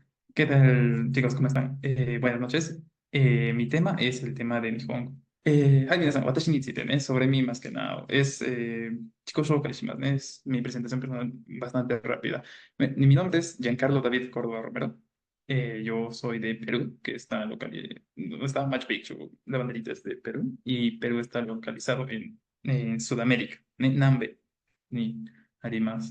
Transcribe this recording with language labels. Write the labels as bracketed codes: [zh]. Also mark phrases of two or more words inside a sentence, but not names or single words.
[es] ¿Qué tal, chicos? ¿Cómo están? Buenas noches. Mi tema es el tema de Nihongo. [ja] 皆さん、私についてね、 [es] sobre mí más que nada, [ja] 自己紹介します, [es] es mi presentación personal bastante rápida. Mi nombre es Giancarlo David Córdoba Romero. Yo soy de Perú, que está no está Machu Picchu, la banderita es de Perú, y Perú está localizado en Sudamérica, en Nambe, ni más.